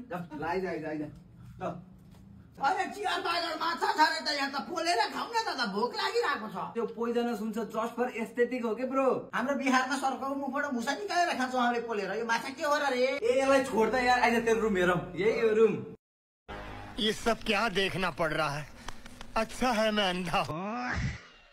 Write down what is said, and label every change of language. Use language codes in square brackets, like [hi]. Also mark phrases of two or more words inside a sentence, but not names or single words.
[ne] लाइ ल अरे चिया टाइगर माछा छ रे त, यहाँ त पोलेर खाऊ न दादा, भोक लागिरहेको छ। त्यो पोइजनस हुन्छ, [en] just for aesthetic [ne] हो के ब्रो। हाम्रो बिहारमा सरकारको मुखबाट भुसा निकालेर खान्छौँ हामीले पोलेर। यो माछा के हो र रे? ए यसलाई छोड त यार, आइज तेरो रुम हेरौँ। यही हो रुम। [hi] ये सब क्या देखना पड़ रहा है? अच्छा है मैं अंधा हूँ।